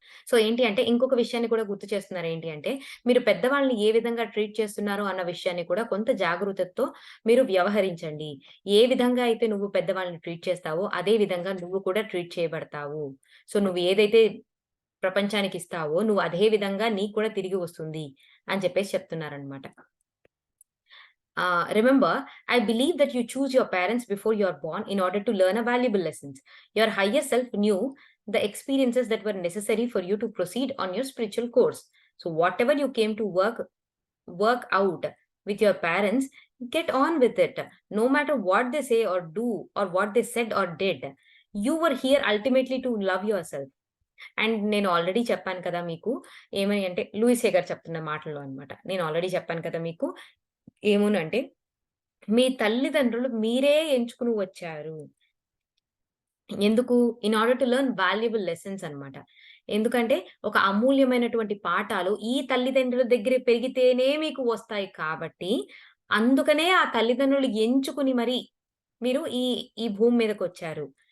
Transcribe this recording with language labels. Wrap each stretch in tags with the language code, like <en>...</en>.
<te>So, ఏంటి అంటే ఇంకొక విషయాన్ని కూడా గుర్తు చేస్తున్నారు ఏంటి అంటే, మీరు పెద్దవాళ్ళని ఏ విధంగా ట్రీట్ చేస్తున్నారో అన్న విషయాన్ని కూడా కొంత జాగరూకతతో మీరు వ్యవహరించండి. ఏ విధంగా అయితే నువ్వు పెద్దవాళ్ళని ట్రీట్ చేస్తావో, అదే విధంగా నువ్వు కూడా ట్రీట్ చేయబడతావు. సో, నువ్వు ఏదైతే ప్రపంచానికిస్తావో, నువ్వు అదే విధంగా నీకు కూడా తిరిగి వస్తుంది అని చెప్పేసి చెప్తున్నారనమాట.</te> <en>Remember, I believe that you choose your parents before you're born in order to learn a valuable lessons. Your higher self knew the experiences that were necessary for you to proceed on your spiritual course. So whatever you came to work out with your parents, get on with it. No matter what they say or do or what they said or did, you were here ultimately to love yourself.</en> <te>And నేను already చెప్పాను కదా మీకు. ఏమని అంటే Louis హే గారు చెప్తున్న మాటల్లో అన్నమాట. నేను ఆల్రెడీ చెప్పాను కదా మీకు. ఏమనంటే మీ తల్లిదండ్రులు మీరే ఎంచుకుని వచ్చారు. ఎందుకు?</te> <en>in order to learn valuable lessons</en> <te>అన్నమాట. ఎందుకంటే ఒక అమూల్యమైనటువంటి పాఠాలు ఈ తల్లిదండ్రుల దగ్గర పెరిగితేనే మీకు వస్తాయి కాబట్టి, అందుకనే ఆ తల్లిదండ్రులు ఎంచుకుని మరి మీరు ఈ ఈ భూమి మీదకొచ్చారు.</te>